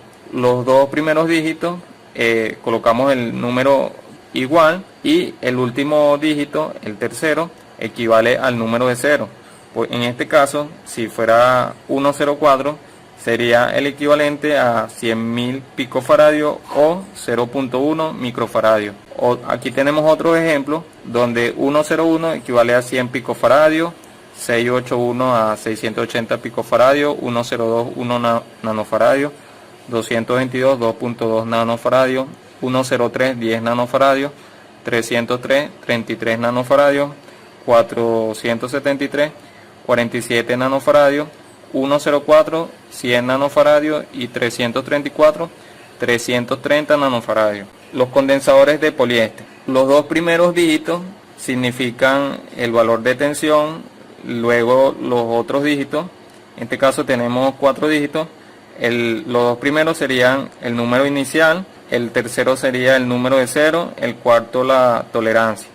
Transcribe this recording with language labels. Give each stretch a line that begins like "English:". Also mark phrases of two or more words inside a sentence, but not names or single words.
Spanish: Los dos primeros dígitos colocamos el número igual, y el último dígito, el tercero, equivale al número de 0. Pues en este caso, si fuera 104, sería el equivalente a 100.000 picofaradios o 0.1 microfaradios. Aquí tenemos otro ejemplo donde 101 equivale a 100 picofaradios, 681 a 680 picofaradios, 102 1 nanofaradios, 222 2.2 nanofaradios, 103 10 nanofaradios, 303 33 nanofaradios, 473 47 nanofaradios, 104 100 nanofaradios y 334 330 nanofaradios. Los condensadores de poliéster. Los dos primeros dígitos significan el valor de tensión, luego los otros dígitos, en este caso tenemos 4 dígitos. Los dos primeros serían el número inicial, el tercero sería el número de 0, el cuarto la tolerancia.